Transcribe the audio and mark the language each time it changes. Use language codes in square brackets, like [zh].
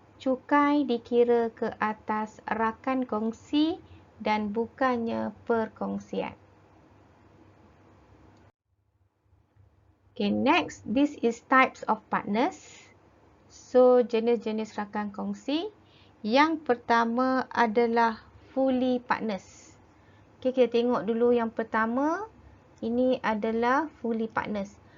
[ms] cukai dikira ke atas rakan kongsi dan bukannya perkongsian. [en] Okay, next, this is types of partners. [ms] So, jenis-jenis rakan kongsi. Yang pertama adalah fully partners. Okay, kita tengok dulu yang pertama. Ini adalah fully partners.